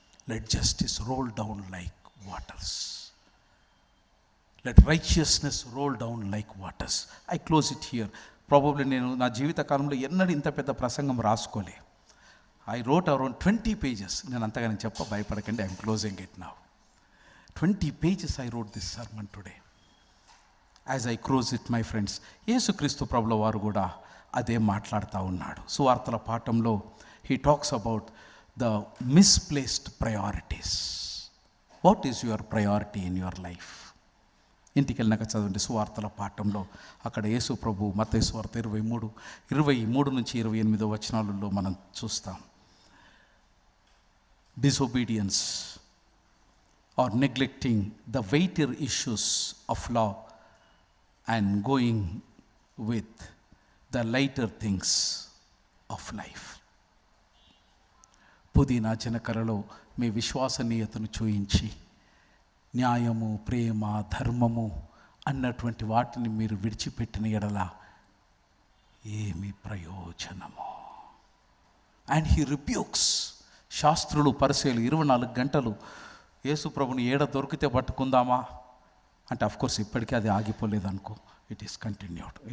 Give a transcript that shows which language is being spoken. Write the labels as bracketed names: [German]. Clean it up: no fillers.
[English] Let justice roll down like waters, let righteousness roll down like waters. I close it here. [Telugu] Probably నేను నా జీవిత కాలంలో ఎన్నడూ ఇంత పెద్ద ప్రసంగం రాసుకోలే. [English] I wrote around 20 pages. [Telugu] నేను అంతగానే భయపడకండి. [English] I'm closing it now. 20 pages I wrote this sermon today. As I close it, my friends, [Telugu] యేసుక్రీస్తు ప్రభుల వారు కూడా అదే మాట్లాడుతూ ఉన్నాడు. సువార్తల పాఠంలో [English] he talks about the misplaced priorities. What is your priority in your life? [Telugu] ఇంటికి వెళ్ళినాక చదవండి సువార్తల పాఠంలో. అక్కడ యేసు ప్రభు మత్తయి సువార్త 23 నుంచి 28 వచనాలలో మనం చూస్తాం. [English] Disobedience or neglecting the weightier issues of law and going with the lighter things of life. [Telugu] పుదీనా జనకరలో మీ విశ్వసనీయతను చూయించి న్యాయము, ప్రేమ, ధర్మము అన్నటువంటి వాటిని మీరు విడిచిపెట్టిన ఎడల ఏమి ప్రయోజనము? [English] And he rebukes. [Telugu] శాస్త్రులు, పరిసయ్యులు 24 గంటలు యేసు ప్రభుని ఏడ దొరికితే పట్టుకుందామా అంటే, అఫ్కోర్స్ ఇప్పటికీ అది ఆగిపోలేదు అనుకో, [English] It is continued.